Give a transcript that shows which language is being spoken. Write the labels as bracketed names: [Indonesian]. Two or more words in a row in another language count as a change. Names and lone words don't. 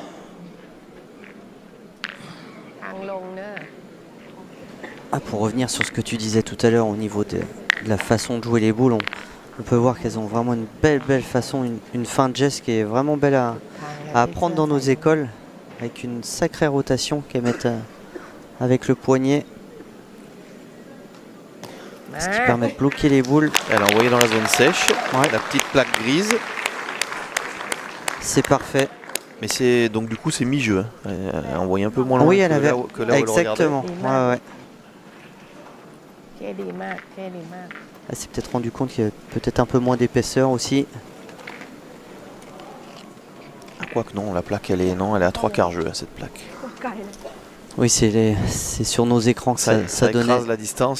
[French] Ah, pour revenir sur ce que tu disais tout à l'heure au niveau de la façon de jouer les boules, on peut voir qu'elles ont vraiment une belle façon, une fin de geste qui est vraiment belle à apprendre dans nos écoles, avec une sacrée rotation qu'elles mettent avec le poignet, ce qui permet de bloquer les boules. Elle a envoyé dans la zone sèche, Ouais. la petite plaque grise. C'est parfait. Mais c'est donc du coup c'est mi-jeu. Hein. Elle a envoyé un peu moins loin Oui, que elle avait là où elle le regardait. exactement. Ouais, ouais. เคดีมากเคดีมาก Elle s'est peut-être rendu compte qu'il y avait peut-être un peu moins d'épaisseur aussi. quoique non, la plaque elle est à 3/4 jeu, cette plaque. Oui, c'est sur nos écrans que ça donnait. Écrase la distance.